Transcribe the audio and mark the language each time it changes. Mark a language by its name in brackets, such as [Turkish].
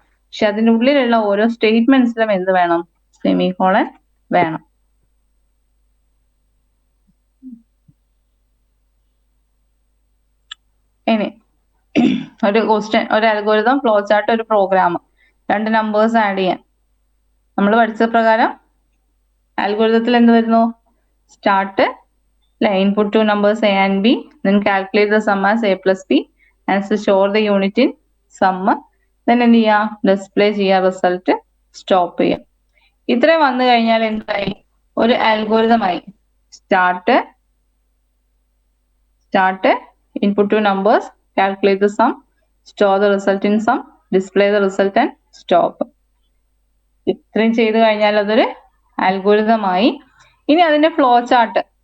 [Malayalam] പക്ഷെ അതിന്റെ ഉള്ളിലുള്ള ഓരോ സ്റ്റേറ്റ്മെന്റ്സിലും എന്ത് വേണം, സെമികോളൻ വേണം. ഇനി ഒരു ക്വസ്റ്റ്യൻ, ഒരു അൽഗോരിതം, ഫ്ലോ ചാർട്ട്, ഒരു പ്രോഗ്രാം, 2 നമ്പേഴ്സ് ആഡ് ചെയ്യാൻ. നമ്മൾ പഠിച്ച പ്രകാരം അൽഗോരിതത്തിൽ എന്ത് വരുന്നു, [English] start, input 2 numbers a and b, then calculate the sum as a plus b and store the unit in sum, then [Malayalam] എന്ത് ചെയ്യാ, ഡിസ്പ്ലേ ചെയ്യാ റിസൾട്ട്, സ്റ്റോപ്പ് ചെയ്യാം. ഇത്രയും വന്നു കഴിഞ്ഞാൽ എന്തായി, ഒരു അൽഗോരിതമായി. [English] Start, input 2 numbers, calculate the sum, store the result in sum, display the result and stop. [Malayalam] ഇത്രയും ചെയ്ത് കഴിഞ്ഞാൽ അതൊരു അൽഗോരിതമായി. ഇനി അതിന്റെ ഫ്ലോ ചാർട്ട്.